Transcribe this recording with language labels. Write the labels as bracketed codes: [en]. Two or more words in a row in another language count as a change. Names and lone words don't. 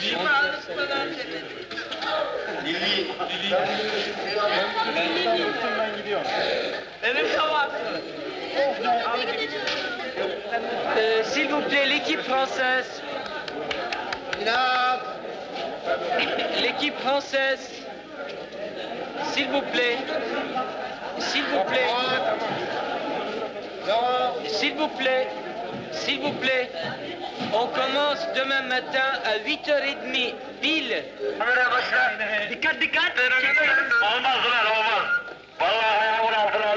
[tr] Benim de var. [fr] S'il vous plaît, l'équipe française. L'équipe française. S'il vous plaît. S'il vous plaît. S'il vous plaît. S'il vous plaît. On commence demain matin à 8h30 pile. [tr] Dikkat dikkat. Olmaz lan olmaz. Vallahi ayağımın altına